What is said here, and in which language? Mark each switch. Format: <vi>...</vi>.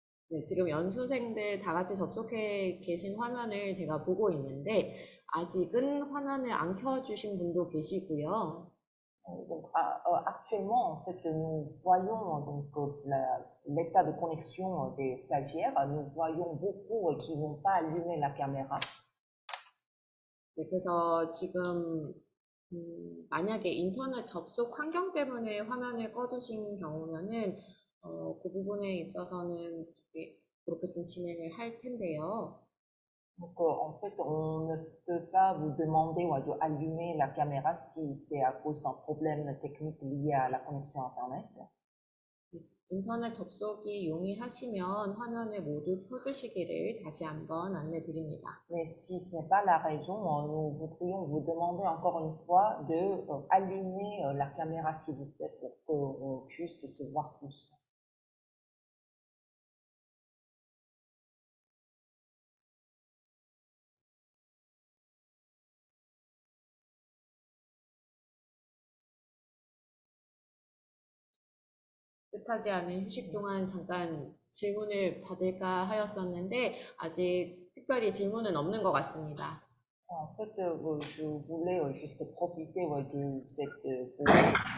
<ko>네, 지금 연수생들 다 같이 접속해 계신 화면을 제가 보고 있는데 아직은 화면을 안 켜주신 분도 계시고요.</ko> <fr>Donc, actuellement, en fait, nous voyons donc l'état de connexion des stagiaires. Nous voyons beaucoup qui vont pas allumer la caméra.</fr> <ko>네, 그래서 지금 만약에 인터넷 접속 환경 때문에 화면을 꺼두신 경우면은 그 부분에 있어서는 그렇게 좀 진행을 할 텐데요.</ko> <fr>Donc, en fait, on ne peut pas vous demander de allumer la caméra si c'est à cause d'un problème technique lié à la connexion Internet.</fr> <ko>인터넷 접속이 용이하시면 화면을 모두 켜주시기를 다시 한번 안내 드립니다.</ko> <fr>Mais si ce n'est pas la raison, nous voudrions vous demander encore une fois de allumer la caméra s'il vous plaît pour qu'on puisse se voir tous.</fr> <ko>뜻하지 않은 휴식 동안 잠깐 질문을 받을까 하였었는데 아직 특별히 질문은 없는 것 같습니다.</ko> <fr>En fait, je voulais juste profiter de cette pause.</fr>